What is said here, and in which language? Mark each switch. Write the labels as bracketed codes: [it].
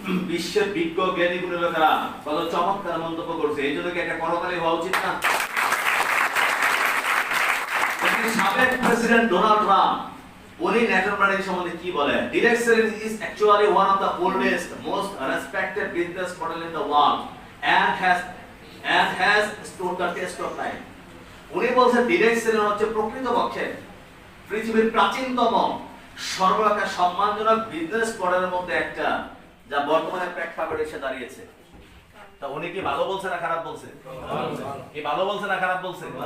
[bn] বিশ্বের বিজ্ঞ জ্ঞানী গুণী লোকেরা কত চমৎকার মন্তব্য করছে। এই জন্য কি একটা করতালি হওয়া উচিত না? সাবেক প্রেসিডেন্ট ডোনাল্ড ট্রাম্প উনি নেটওয়ার্ক মার্কেটিং সম্বন্ধে কি বলেন? [en] Direct selling is actually one of the oldest, most respected business model in the world and has stood the test of time. [bn] উনি বলছেন ডিরেক্ট সেলিং হচ্ছে প্রকৃতপক্ষে পৃথিবীর প্রাচীনতম সর্বাপেক্ষা সম্মানজনক বিজনেস মডেলের মধ্যে একটা, যা বর্তমানে প্রেক্ষাপটে এসে দাঁড়িয়েছে। তা উনি কি ভালো বলছে না খারাপ বলছে? কি ভালো বলছে না খারাপ বলছে?